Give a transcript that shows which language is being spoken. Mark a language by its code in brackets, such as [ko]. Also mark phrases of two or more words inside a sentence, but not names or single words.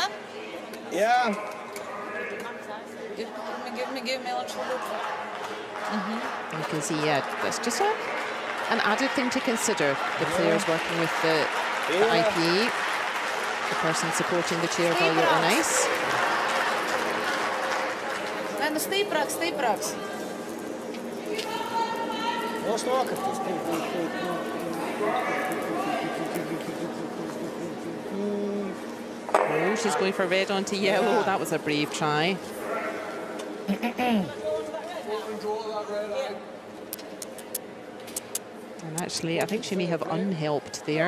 [lv] Jā. [en] Give me a little bit. You can see, yeah, that's just an added thing to consider. The players working with the IPA, the person supporting the chair while you're on ice. [lv] Nē, nu stiprāks. Nos nokritīs. [en] Oh, she's going for red onto yellow. That was a brave try. And actually, I think she may have unhelped there.